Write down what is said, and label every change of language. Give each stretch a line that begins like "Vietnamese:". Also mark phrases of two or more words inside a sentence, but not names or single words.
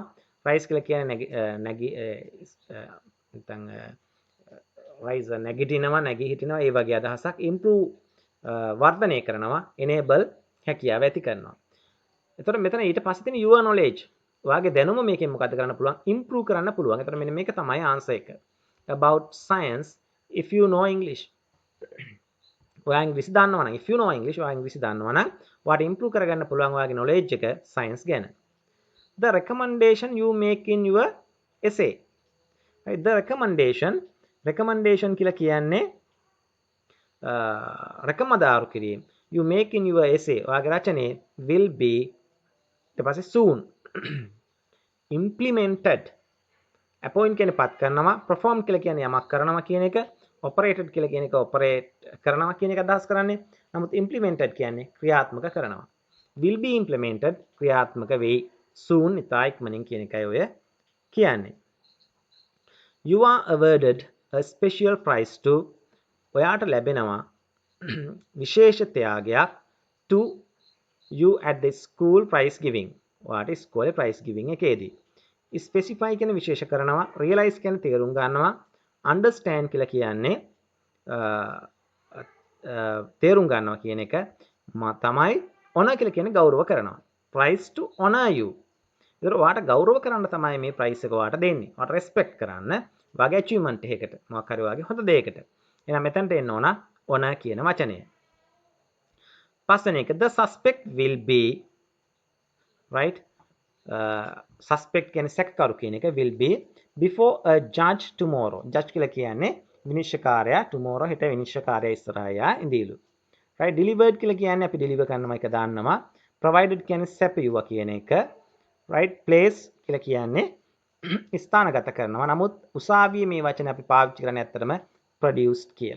Sinhala: rise කියලා කියන්නේ නැත්නම් rise නැගිටිනවා, නැගී හිටිනවා, ඒ වගේ අදහසක්. improve වර්ධනය කරනවා, enable හැකියාව ඇති කරනවා. එතකොට මෙතන ඊට පස්සේ තියෙන
English: your knowledge.
Sinhala: ඔයාගේ දැනුම මේකෙන් මොකද කරන්න පුළුවන්? improve කරන්න පුළුවන්. එතකොට මෙන්න මේක තමයි answer එක.
English: about science if you know English.
Sinhala: ඔයා ඉංග්‍රීසි දන්නවා නම්,
English: if you know English,
Sinhala: ඔයා ඉංග්‍රීසි දන්නවා නම් ඔයාට improve කරගන්න පුළුවන් ඔයාගේ knowledge එක science ගැන.
English: The recommendation you make in your essay. Right? The recommendation
Sinhala: කියලා කියන්නේ රකමදාරු කිරීම.
English: You make in your essay,
Sinhala: ඔයාගේ රචනයේ
English: will be
Sinhala: ඊට පස්සේ
English: soon implemented.
Sinhala: appoint කියන්නේ පත් කරනවා, perform කියලා කියන්නේ යමක් කරනවා කියන එක, operated කියලා කියන එක operate කරනවා කියන එක අදහස් කරන්නේ. නමුත් implemented කියන්නේ ක්‍රියාත්මක කරනවා.
English: will be implemented
Sinhala: ක්‍රියාත්මක වෙයි soon ඉතා ඉක්මනින් කියන එකයි ඔය කියන්නේ.
English: You are awarded a special prize to.
Sinhala: ඔයාට ලැබෙනවා විශේෂ ත්‍යාගයක්
English: to you at the school prize giving.
Sinhala: ඔයාට ඉස්කෝලේ
English: prize giving
Sinhala: එකේදී. specify කියන විශේෂ කරනවා, realize කියන තේරුම් ගන්නවා, understand කියලා කියන්නේ තේරුම් ගන්නවා කියන එක තමයි. honor කියලා කියන්නේ ගෞරව කරනවා.
English: prize to honor you.
Sinhala: ඒතර ඔයාට ගෞරව කරන්න තමයි මේ prize එක ඔයාට දෙන්නේ. ඔයාට respect කරන්න වගේ achievement එකකට, මොකක් හරි වගේ හොඳ දෙයකට. එහෙනම් මෙතනට එන්න ඕන honor කියන වචනය. පස්වෙනි එක
English: the suspect will be, right?
Sinhala: suspect කියන්නේ සැකකරු කියන එක,
English: will be before a judge tomorrow.
Sinhala: judge කියලා කියන්නේ විනිශ්චයකාරයා, tomorrow හෙට විනිශ්චයකාරයා ඉස්සරහා ඉඳීලු. right? delivered කියලා කියන්නේ අපි deliver කරනවා එක දාන්නවා. provided කියන්නේ සැපයුවා කියන එක. right? place කියලා කියන්නේ ස්ථානගත කරනවා. නමුත් උසාවියේ මේ වචනේ අපි පාවිච්චි කරන්නේ ඇත්තටම produced කියලා.